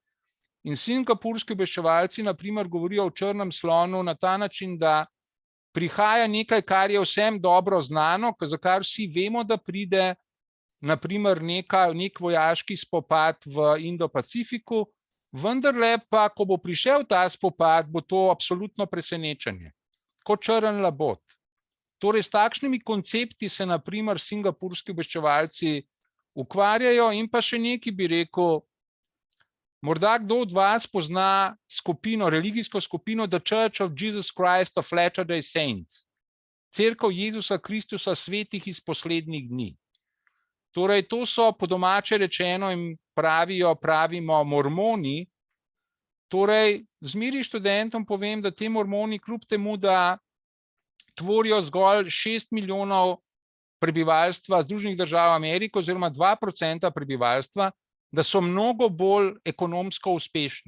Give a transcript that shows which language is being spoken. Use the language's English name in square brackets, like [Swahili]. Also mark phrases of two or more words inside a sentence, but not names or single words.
[Slovenian] In singapurski obveščevalci na primer govorijo o črnem slonu na ta način, da prihaja nekaj, kar je vsem dobro znano, za kar vsi vemo, da pride, na primer nek vojaški spopad v Indo-Pacifiku, vendarle pa, ko bo prišel ta spopad, bo to absolutno presenečenje, kot črn labod. Torej, s takšnimi koncepti se na primer singapurski obveščevalci ukvarjajo. In pa še nekaj bi rekel, morda kdo od vas pozna religijsko skupino The Church of Jesus Christ of Latter-day Saints, Cerkev Jezusa Kristusa svetih iz poslednjih dni. Torej, to so po domače rečeno in pravimo mormoni. Torej, zmeri študentom povem, da te mormoni kljub temu, da tvorijo zgolj 6 milijonov prebivalstva Združenih držav Amerike oziroma 2% prebivalstva, da so mnogo bolj ekonomsko uspešni.